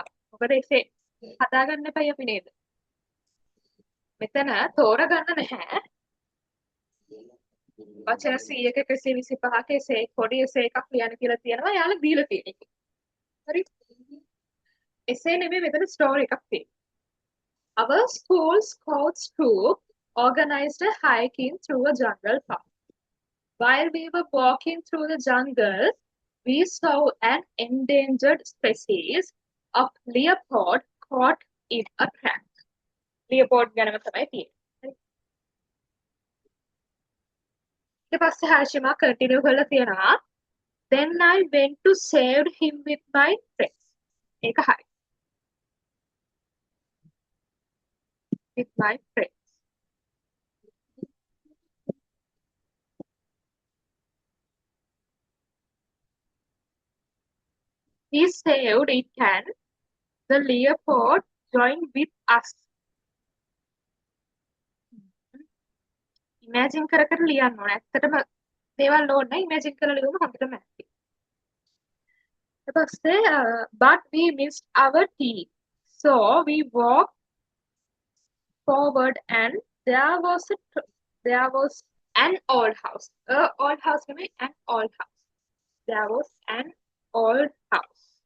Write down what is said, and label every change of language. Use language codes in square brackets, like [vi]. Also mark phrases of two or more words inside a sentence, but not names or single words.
[si] මොකද එසේ හදාගන්න එපයි අපි නේද? මෙතන තෝරගන්න නැහැ. වචන 100ක 125ක එසේ පොඩි එසේ එකක් ලියන්න කියලා තියෙනවා. එයාලා දීලා තියෙන එක. හරි. එසේ නෙමෙයි මෙතන ස්ටෝරි එකක් තියෙන්නේ. [en] Our school scouts troop organized a hiking through a jungle path. While we were walking through the jungle, we saw an endangered species of leopard caught in a trap. [si] Leopard ගැනම තමයි තියෙන්නේ. ඊට පස්සේ හර්ෂිමා කන්ටිනියු කරලා තියෙනවා. [en] Then I went to save him with my friends. [si] ඒක හරි. [en] With my friends. He saved it and the leopard joined with us. [si] Imagine කර කර ලියන්න ඕන. ඇත්තටම දේවල් ඕන නැහැ. Imagine කරලා ලියුවම හොඳටම ඇති. ඊට පස්සේ [en] but we missed our team. So we walked forward and there was an old house. Old house නෙමෙයි an old house. There was an old house.